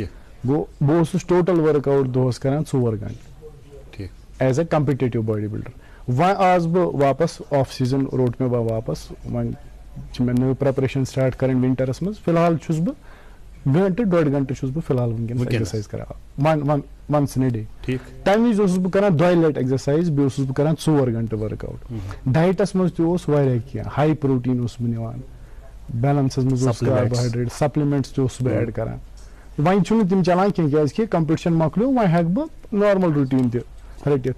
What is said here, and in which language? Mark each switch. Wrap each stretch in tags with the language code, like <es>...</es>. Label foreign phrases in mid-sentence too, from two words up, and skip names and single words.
<ks>گوٚو بہٕ اوسُس</ks> <en>total work out</en> <ks>دۄہس کران 4 گنٹہٕ</ks> <en>as a competitive body builder.</en> <ks>وۄنۍ آس بہٕ واپس</ks> <en>off season</en> <ks>روٚٹ مےٚ وۄنۍ واپس وۄنۍ چھِ مےٚ نٔو</ks> <en>preparation start</en> <ks>کرٕنۍ ونٹرس منٛز فِلحال چھُس بہٕ 1-1.5 گنٹہٕ چھُس بہٕ فِلحال وٕنکیٚنس ایکزرسایز کران</ks> <en>once in a day.</en> <ks>تمہِ وِزِ اوسُس بہٕ کران 2 لٹہِ ایکزرسایز بیٚیہِ اوسُس بہٕ کران 4 گنٹہٕ</ks> <en>work out.</en> <ks>ڈایٹس منٛز تہِ اوس واریاہ کینٛہہ</ks> <en>high protein</en> <ks>اوسُس بہٕ نِوان بیلنسس منٛز اوس</ks> <en>carbohydrate supplements</en> <ks>تہِ اوسُس بہٕ ایڈ کران. وۄنۍ چھُنہٕ تِم چلان کینٛہہ کیازِ کہِ کمپِٹشن مۄکلیو وۄنۍ ہٮ۪کہٕ بہٕ</ks> <en>normal routine</en> <ks>تہِ رٔٹِتھ.</ks>